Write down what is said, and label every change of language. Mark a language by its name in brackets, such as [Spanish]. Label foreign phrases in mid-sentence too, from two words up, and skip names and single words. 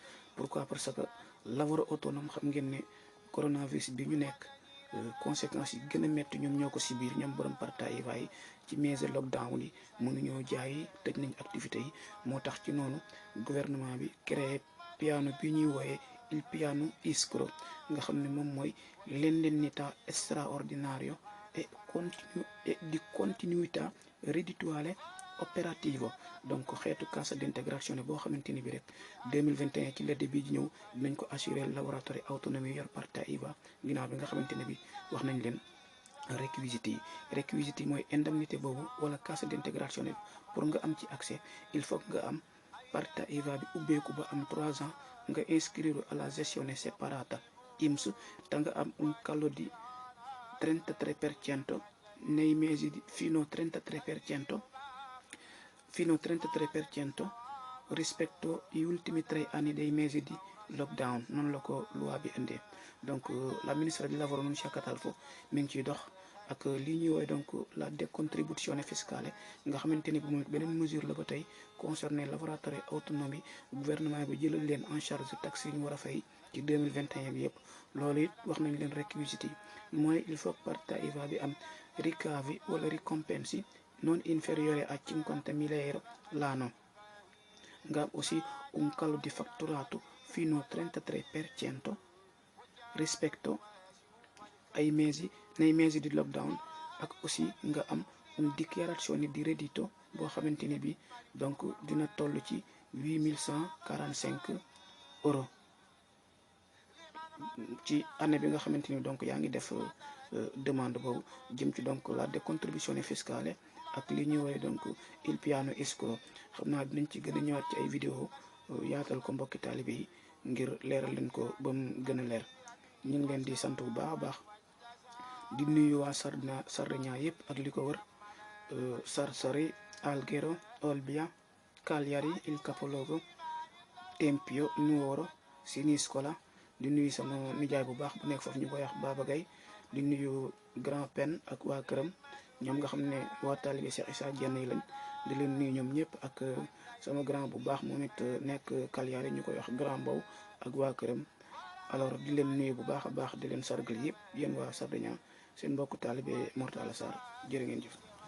[Wolof] pourquoi parce que lavoro autonome xam ngeen ne coronavirus bi ñu nekk conséquences yi gën a métti ñoom ñoo ko si biir ñoom borom [Italian] partita IVA [Wolof] yi ci mesure lockdown yi mënuñoo jaay, tëj nañ activités yi. moo tax ci noonu gouvernement bi créé piano bi ñuy wooyee [Italian] il piano ISCRO [Wolof] nga xam ne moom mooy [Italian] l'indennità straordinario e di continuità reddituale [Wolof] opérativo, donc xeetu [Italian] cassa d'integrazione [Wolof] boo xamante ni bi rek 2021 ci l'été bi ñëw dinañ ko assurer [Italian] lavoratori autonomi [Wolof] yor [Italian] partita IVA [Wolof] ginnaaw bi nga xamante ne bi wax nañ leen réquisites yi mooy indemnité boobu wala [Italian] cassa d'integrazione [Wolof] pour nga am ci accès [French] il faut [Wolof] nga am [Italian] partita IVA [Wolof] bi ubbeeku ba am 3 ans nga inscrire [Italian] alla gestione separata [Wolof] IMS te nga am [Italian] un calo di 33% nei mesi fino 33% rispetto agli ultimi 3 anni dei mesi di lockdown, [Wolof] noonu la ko loi bi indee. donc la ministre di lavoro Nunzia Catalfo mi ngi ciy dox ak li ñuy woowee donc [Italian] la décontribuzione fiscale [Wolof] nga xamante ni bi moom beneen mesure la ba tey concerné [Italian] lavoratori autonomi [Wolof] gouvernement bi jëlal leen [French] en charge [Wolof] taxes yi ñu war a fay ci 2021 bi yëpp. loolu it wax nañ leen requisiti yi mooy [French] il faut que [Italian] partita IVA [Wolof] bi am ricavi wala ricompensi [Italian] non inferiore a 50.000 euro l'anno, [Wolof] nga am [Italian] aussi un calo di fatturato fino al 33% rispetto ai nei mesi di lockdown, [Wolof] ak aussi nga am [Italian] une dichiarazione di reddito [Wolof] boo xamante ni bi donc dina toll ci 8.145 euro ci année bi nga xamante ni donc yaa ngi def demande boobu jëm ci donc [Italian] la décontribuzione fiscale [Wolof] ak li ñuy woowee donc [Italian] il piano escrow. [Wolof] xam naa dinañ ci gën a ñëwaat ci ay vidéo yaatal ko mbokki taalibe yi ngir leeral leen ko ba mu gën a leer. ñu ngi leen di sant bu baax a baax di nuyu waa Sardegna yëpp ak li ko wër Sarsari, Alghero, Olbia, Cagliari, il capoluogo, Tempio, Nuoro, Siniscola. di nuyu sama nijaay bu baax bu nekk foofu ñu koy wax Baba Gaye di nuyu Grand Pen ak waa këram ñoom nga xam ne waa taalibe Cheikh Issa Diène yi lañ di leen nuyu ñoom ñëpp ak sama grand bu baax moom it nekk Cagliari ñu koy wax Grand Mbow ak waa këram. alors di leen nuyu bu baax a baax di leen sargal yëpp yéen waa Sardegna seen mbokku taalibe Mor Talla Sarr jërë ngeen jëf.